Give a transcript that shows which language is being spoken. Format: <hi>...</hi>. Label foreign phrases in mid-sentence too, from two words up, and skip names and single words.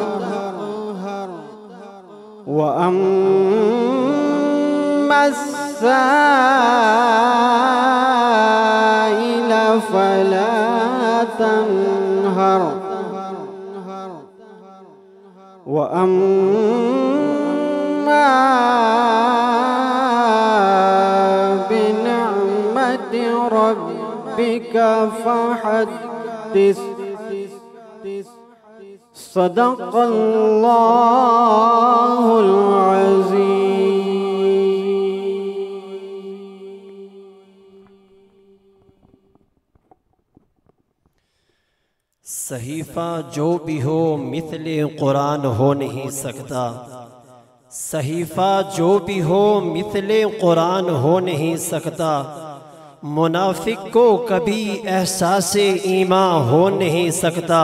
<ar>وأما السائل فلا تنهر. وأما بنعمة ربك فحدث. صدق الله العظيم.</ar> <ur>صحیفہ جو بھی ہو مثلِ قرآن ہو نہیں سکتا. صحیفہ جو بھی ہو مثلِ قرآن ہو نہیں سکتا. منافق کو کبھی احساسِ ایماں ہو نہیں سکتا.</ur>